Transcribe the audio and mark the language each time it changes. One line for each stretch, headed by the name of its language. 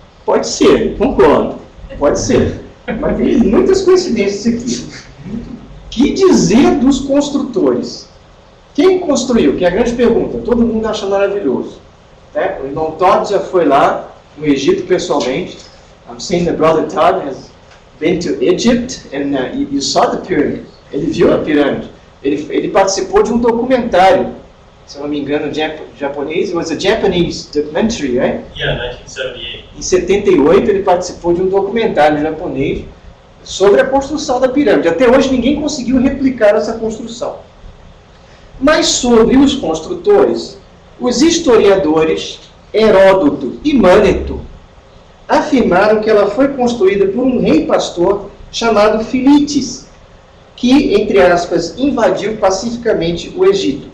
Portuguese: Pode ser, concordo. Pode ser. Mas tem muitas coincidências aqui. Que dizer dos construtores? Quem construiu? Que é a grande pergunta. Todo mundo acha maravilhoso. Né? O irmão Todd já foi lá no Egito pessoalmente.
English: I'm saying that brother Todd has been to Egypt and you saw the pyramid.
Portuguese: Ele viu a pirâmide. Ele participou de um documentário, se eu não me engano, japonês.
English: It was a Japanese documentary, right? Yeah, 1978.
Portuguese: Em 78 ele participou de um documentário japonês sobre a construção da pirâmide. Até hoje ninguém conseguiu replicar essa construção. Mas sobre os construtores, os historiadores Heródoto e Maneto afirmaram que ela foi construída por um rei pastor chamado Filites, que, entre aspas, invadiu pacificamente o Egito.